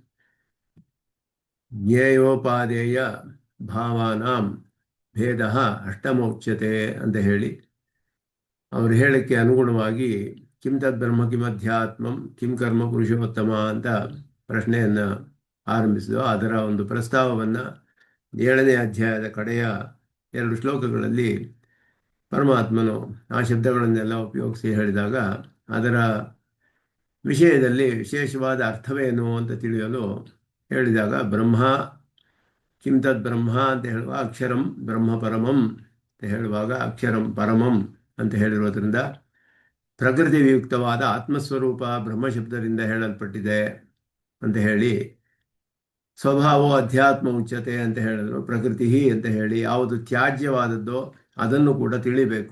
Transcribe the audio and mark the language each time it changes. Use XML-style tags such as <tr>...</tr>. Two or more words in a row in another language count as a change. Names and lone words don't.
<sa>ಜ್ಞೇಯೋಪಾದೇಯ ಭಾವಾನಾಂ ಭೇದ ಅಷ್ಟಮೋಚ್ಯತೆ</sa> <kn>ಅಂತ ಹೇಳಿ ಅವರು ಹೇಳಕ್ಕೆ ಅನುಗುಣವಾಗಿ</kn> <sa>ಕಿಂ ತದ್ಬ್ರಹ್ಮ ಕಿಮಧ್ಯಾತ್ಮಂ ಕಿಂ ಕರ್ಮ ಪುರುಷೋತ್ತಮ</sa> <kn>ಅಂತ ಪ್ರಶ್ನೆಯನ್ನು ಆರಂಭಿಸಿದವು. ಅದರ ಒಂದು ಪ್ರಸ್ತಾವವನ್ನು 7ನೇ ಅಧ್ಯಾಯದ ಕಡೆಯ 2 ಶ್ಲೋಕಗಳಲ್ಲಿ ಪರಮಾತ್ಮನು ಆ ಶಬ್ದಗಳನ್ನೆಲ್ಲ ಉಪಯೋಗಿಸಿ ಹೇಳಿದಾಗ ಅದರ ವಿಷಯದಲ್ಲಿ ವಿಶೇಷವಾದ ಅರ್ಥವೇನು ಅಂತ ತಿಳಿಯಲು ಹೇಳಿದಾಗ</kn> <sa>ಬ್ರಹ್ಮ ಕಿಂ ತದ್ ಬ್ರಹ್ಮ</sa> <kn>ಅಂತ ಹೇಳುವ</kn> <sa>ಅಕ್ಷರಂ ಬ್ರಹ್ಮ ಪರಮಂ</sa> <kn>ಅಂತ ಹೇಳುವಾಗ</kn> <sa>ಅಕ್ಷರಂ ಪರಮಂ</sa> <kn>ಅಂತ ಹೇಳಿರೋದ್ರಿಂದ ಪ್ರಕೃತಿ ವಿಯುಕ್ತವಾದ ಆತ್ಮಸ್ವರೂಪ ಬ್ರಹ್ಮಶಬ್ದದಿಂದ ಹೇಳಲ್ಪಟ್ಟಿದೆ ಅಂತ ಹೇಳಿ,</kn> <sa>ಸ್ವಭಾವೋ ಅಧ್ಯಾತ್ಮ ಉಚ್ಯತೆ</sa> <kn>ಅಂತ ಹೇಳಿದ್ರು, ಪ್ರಕೃತಿ ಅಂತ ಹೇಳಿ ಯಾವುದು ತ್ಯಾಜ್ಯವಾದದ್ದೋ ಅದನ್ನು ಕೂಡ ತಿಳಿಬೇಕು.</kn>